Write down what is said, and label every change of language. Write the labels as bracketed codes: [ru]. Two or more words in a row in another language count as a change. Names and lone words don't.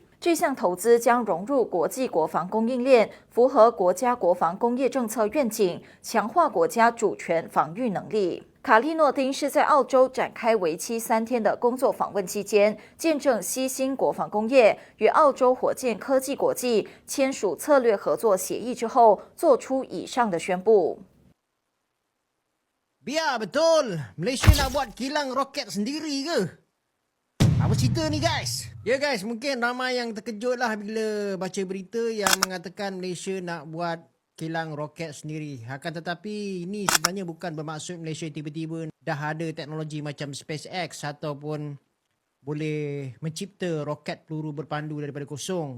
[zh] 这项投资将融入国际国防供应链，符合国家国防工业政策愿景，强化国家主权防御能力。卡利诺丁是在澳洲展开为期3天的工作访问期间，见证西兴国防工业与澳洲火箭科技国际签署策略合作协议之后，做出以上的宣布。 [ms] Biar betul, Malaysia nak buat kilang roket sendiri ke? Apa cerita ni guys? Ya guys, mungkin ramai yang terkejut lah bila baca berita yang mengatakan Malaysia nak buat kilang roket sendiri. Akan tetapi ini sebenarnya bukan bermaksud Malaysia tiba-tiba dah ada teknologi macam SpaceX ataupun boleh mencipta roket peluru berpandu daripada kosong.